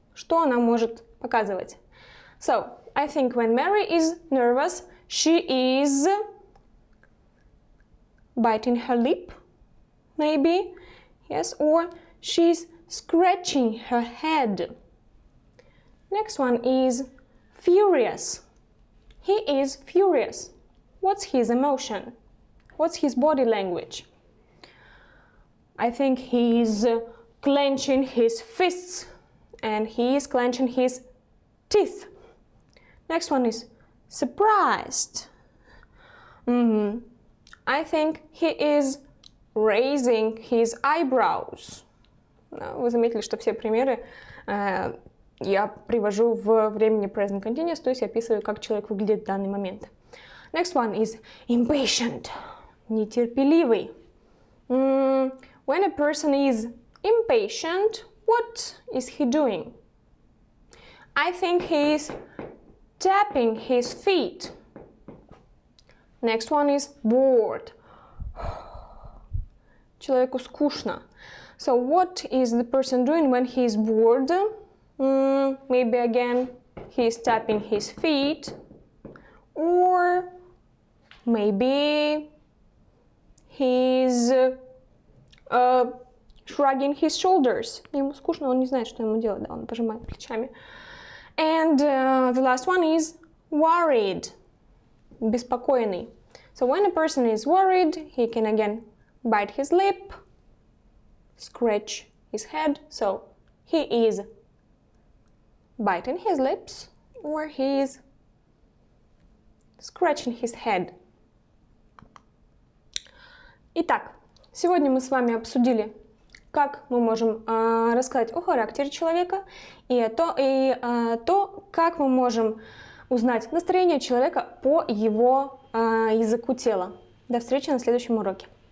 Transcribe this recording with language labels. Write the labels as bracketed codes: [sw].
[ru] Что она может показывать? [en] So, I think when Mary is nervous, she is biting her lip, maybe, yes, or she's scratching her head. Next one is furious. He is furious. What's his emotion? What's his body language? I think he's clenching his fists and he is clenching his teeth. Next one is surprised. I think he is raising his eyebrows. [ru] Вы заметили, что все примеры я привожу в времени present continuous, то есть я описываю, как человек выглядит в данный момент. [en] Next one is impatient. [ru] Нетерпеливый. [en] When a person is impatient, what is he doing? I think he is tapping his feet. Next one is bored. [ru] Человеку скучно. [en] So what is the person doing when he is bored? Maybe again he is tapping his feet, or maybe he's shrugging his shoulders. [ru] Ему скучно, он не знает, что ему делать, да, он пожимает плечами. [en] And the last one is worried. [ru] Беспокойный. [en] So when a person is worried, he can again bite his lip, scratch his head. So he is biting his lips or he is scratching his head. [ru] Итак, сегодня мы с вами обсудили, как мы можем рассказать о характере человека и то, как мы можем узнать настроение человека по его языку тела. До встречи на следующем уроке.